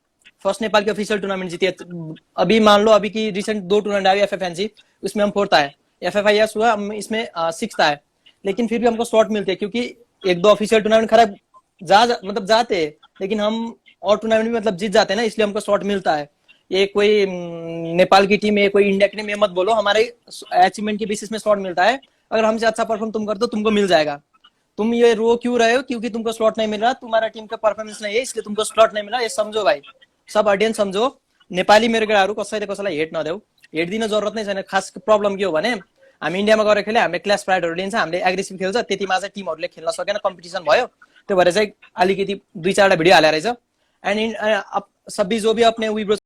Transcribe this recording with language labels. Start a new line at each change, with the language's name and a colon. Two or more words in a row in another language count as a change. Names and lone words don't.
Hindi: फर्स्ट नेपाल की
English: official tournament
Hindi: जीती है। अभी मान लो अभी की रिसेंट 2 टूर्नामेंट आई एफएफएनसी, उसमें हम 4th आए, एफएफआईएस हुआ हम इसमें 6th आए, लेकिन फिर भी हमको स्लॉट मिलते हैं, क्योंकि 1-2
English: official tournament
Hindi: खराब मतलब जाते हैं, लेकिन हम और टूर्नामेंट में मतलब जीत जाते हैं ना, इसलिए हमको स्लॉट मिलता है। ये कोई नेपाल की टीम है, कोई इंडिया की टीम है मत बोलो, हमारे अचीवमेंट के बेसिस में स्लॉट मिलता है। अगर हमसे अच्छा परफॉर्म तुम कर दो, तुमको मिल जाएगा। तुम ये रो क्यों रहे हो? क्योंकि तुमको स्लॉट नहीं मिल रहा, तुम्हारा टीम का परफॉर्मेंस नहीं है, इसलिए तुमको स्लॉट नहीं मिला, ये समझो भाई, सब ऑडियन्स समझो।
Nepali: नेपाली मेरो केटाहरू कसैले कसैलाई हेट नदेऊ, हेट दिन जरुरत नै छैन। खास प्रब्लम के हो भने हामी इन्डियामा गएर खेले, हामीले
English: class prides
Nepali: लिन्छ, हामीले एग्रेसिभ खेल्छ, त्यतिमा चाहिँ टिमहरूले खेल्न सकेन, कम्पिटिसन भयो, त्यो भएर चाहिँ अलिकति 2-4 भिडियो हालेर रहेछ।
Hindi: एन्ड सभी जो भी अपने वीब्रोस